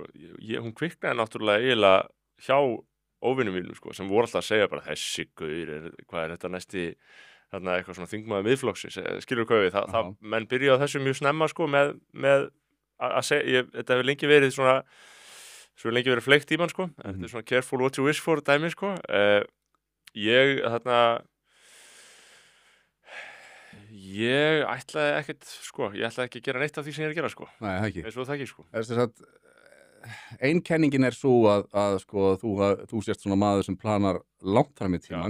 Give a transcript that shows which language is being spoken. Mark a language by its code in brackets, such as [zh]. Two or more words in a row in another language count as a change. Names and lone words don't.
[is] Hún kviknaði náttúrulega eiginlega hjá óvinum mínum, sko, sem voru alltaf að segja bara þessi gaur, hvað þetta næsti eitthvað svona þingmaður miðflokksins, skilur hvað við, það menn byrja á þessu mjög snemma, sko, með að segja, þetta hefur lengi verið svona, svo lengi verið fleikt í mann, sko, þetta er svona [en] careful what you wish for [is] dæmi, sko, ég ætlaði ekkert, sko, ég ætlaði ekki að gera neitt af því sem ég að gera, sko. Nei, það ekki. Eins og það ekki, sko. Þess að einkenningin svo að sko, þú sést svona maður sem planar langt fram í tímann.